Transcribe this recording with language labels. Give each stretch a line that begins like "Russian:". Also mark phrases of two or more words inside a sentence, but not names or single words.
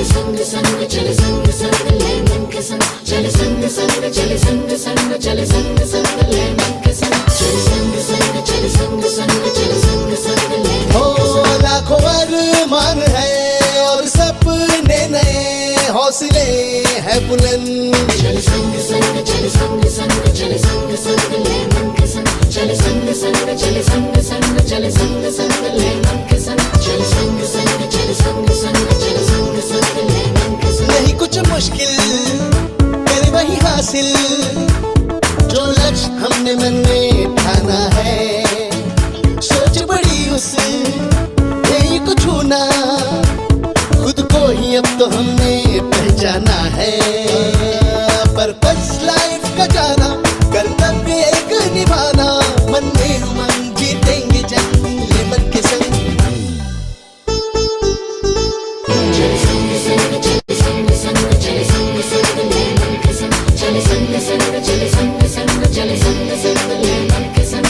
Hindi: लाखों अरमान है और सपने नए, हौसले है बुलंद। चल संग संग, चल संग संग, चल संग संग ले मन के संग। चल संग संग, चल संग संग, चल संग संग ले मन के संग। चल संग संग, चल संग संग, चल संग संग ले मन के संग। नहीं कुछ मुश्किल कर वही हासिल, जो लक्ष्य हमने मन में ठाना है। सोच बड़ी उस ध्येय को छूना, खुद को ही अब तो हमने पहचाना है।
English: purpose life
Hindi: का जाना, कर्तव्य एक निभाना, मन में उमंग जीतेंगे जंग ये मन के संग। चल संग संग, चल संग संग, चल संग संग ले मन के संग। चल संग संग, चल संग संग, चल संग संग ले मन के संग।